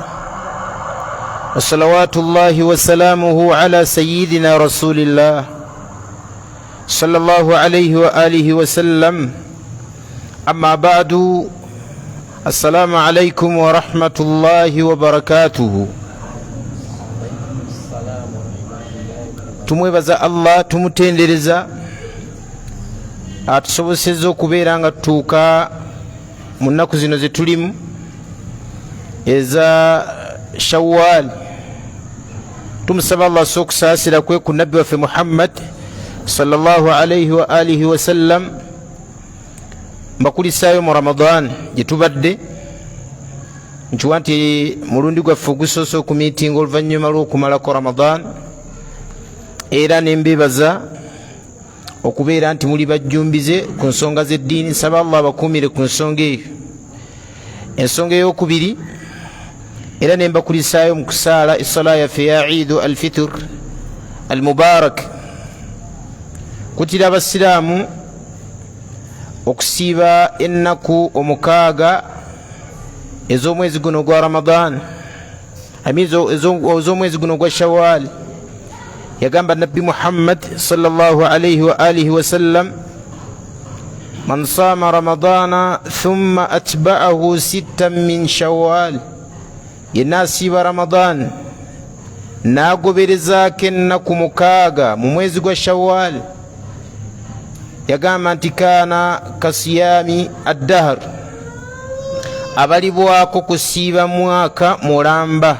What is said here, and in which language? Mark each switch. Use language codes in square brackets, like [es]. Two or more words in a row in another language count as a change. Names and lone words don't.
[ar] وصلوات الله وسلامه على سيدنا رسول الله صلى الله عليه وآله وسلم. أما بعد، السلام عليكم ورحمة الله وبركاته. [lg] tumwebaza Allah, tumutendereza atusobosezza okubeera nga tutuuka mu nnaku zino ze tulimu eza Shawwal. Tumusaba Allah okusaasira kwe ku nabbi waffe Muhammad [ar] صلى الله عليه وآله وسلم. [lg] Mbakulisaayo mu Ramadan gye tubadde, nkiwa nti mulundi gwaffe ogusoose okumiitinga oluvannyuma lw'okumalako Ramadan, era nembebaza okubeera nti muli bajjumbize ku nsonga z'eddiini. Nsaba Allah abakuumire ku nsonga eyo. Ensonga ey'okubiri, era nembakulisaayo mu kusaala essala yaffe ya Eidu al-Fitr al-Mubarak, kutira abasiraamu okusiiba ennaku omukaaga ez'omwezi guno gwa Ramadan, ez'omwezi guno gwa Shawwal. Yagamba Nabbi Muhammad [ar] صلى الله عليه وآله وسلم, من صام رمضان ثم أتبعه ستا من شوال, [lg] yenna asiiba Ramadan n'agoberezaako ennaku mukaaga mu mwezi gwa Shawwal, yagamba nti [ar] كان كصيام الدهر, [lg] abalibwako kusiiba mwaka mulamba.